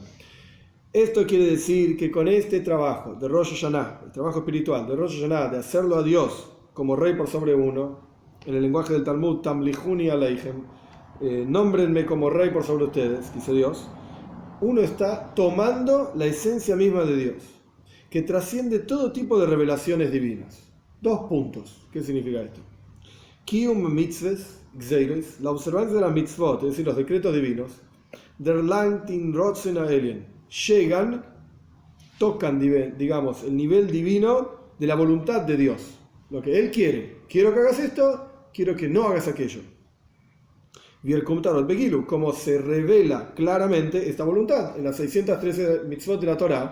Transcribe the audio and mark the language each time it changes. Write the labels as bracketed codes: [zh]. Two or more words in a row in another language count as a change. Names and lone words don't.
[es] Esto quiere decir que con este trabajo de Rosh Hashanah, el trabajo espiritual de Rosh Hashanah, de hacerlo a Dios como rey por sobre uno, en el lenguaje del Talmud, [he] תמליכוני עליכם, [es] nómbrenme como rey por sobre ustedes, dice Dios, uno está tomando la esencia misma de Dios, que trasciende todo tipo de revelaciones divinas. 2 puntos. ¿Qué significa esto? [yi] קיום מצוות, גזירות, [es] la observancia de las mitzvot, es decir, los decretos divinos, [yi] דער לאנגט אין רצון עליון, [es] llegan, tocan, digamos, el nivel divino de la voluntad de Dios. Lo que Él quiere. Quiero que hagas esto, quiero que no hagas aquello. Como se revela claramente esta voluntad en las 613 mitzvot de la Torá.